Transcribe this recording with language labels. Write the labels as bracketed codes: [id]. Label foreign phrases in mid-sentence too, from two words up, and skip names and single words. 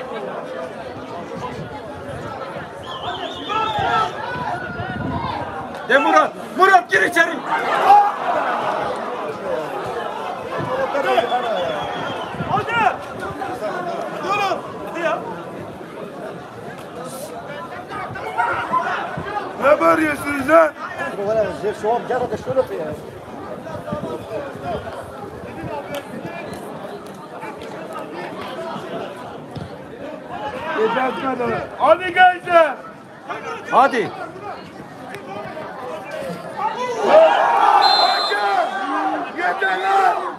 [tr] De Murat. Murat gir içeri. Hadi! Durun! Hadi ya! Ne bağırıyorsunuz lan? [ar] ولا الجيش شو مجرد الشرف يعني [tr] Geçmedi. Hadi gençler. Hadi. Yeter lan.